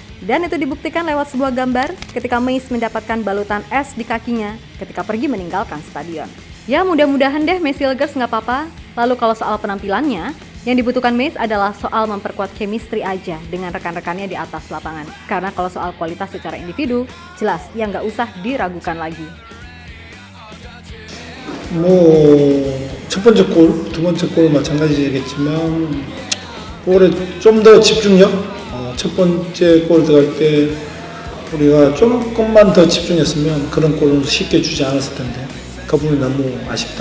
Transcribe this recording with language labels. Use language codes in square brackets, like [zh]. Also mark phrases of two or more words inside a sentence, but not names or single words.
[id] Dan itu dibuktikan lewat sebuah gambar ketika Meis mendapatkan balutan es di kakinya ketika pergi meninggalkan stadion. Ya mudah-mudahan deh Meisselgers gak apa-apa. Lalu kalau soal penampilannya, yang dibutuhkan Meis adalah soal memperkuat chemistry aja dengan rekan-rekannya di atas lapangan. Karena kalau soal kualitas secara individu, jelas yang nggak usah diragukan lagi. [ko] 첫 번째 골, 두 번째 골 마찬가지겠지만 볼에 좀 더 집중력, 첫 번째 골 들어갈 때 우리가 조금만 더 집중했으면 그런 골은 쉽게 주지 않았을 텐데 그 부분이 너무 아쉽다.